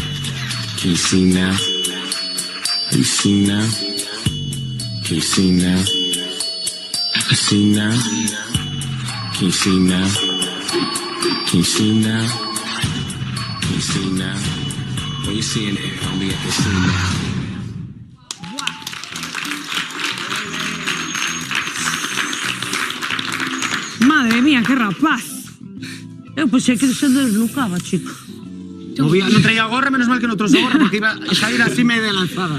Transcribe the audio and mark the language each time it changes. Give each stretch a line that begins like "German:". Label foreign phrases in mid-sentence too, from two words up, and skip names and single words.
English: Can you see now? Can you see now? Can you see now? I can see now. Can you see now? Can you see now? Can you see now? When you seeing it, homie, I can see now.
Galician: Madre mía, qué rapaz. Eu pensei que se deslucaba, chico. Non traía gorra, menos mal que non trouxe gorra, porque iba a sair así media lanzada.